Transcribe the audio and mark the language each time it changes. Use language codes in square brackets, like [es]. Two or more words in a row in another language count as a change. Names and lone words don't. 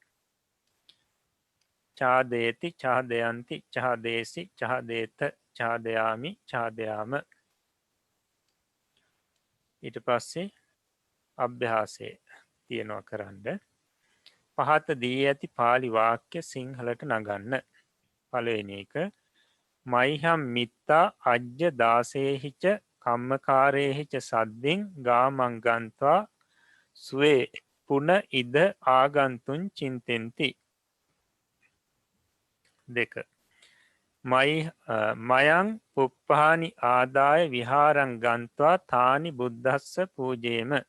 [pi] චාදේති චාදයන්ති චාදේසි චාදේත චාදයාමි චාදයාම. [si] ඊට පස්සේ අභ්‍යාසය තියෙනවා කරන්න. පහත දී ඇති පාලි වාක්‍ය සිංහලට නගන්න. පළවෙනි එක [pi] මයිහම් මිත්තා අජ්‍ය දාසේහිච කම්මකාරේහිච සද්දින් ගාමං ගන්ත්වා සුවේ පුන ඉද ආගන්තුන් චින්තෙන්ති. දෙක මයං පුප්පහානි ආදාය විහාරං ගන්ත්වා තානි බුද්ධස්ස පූජේම.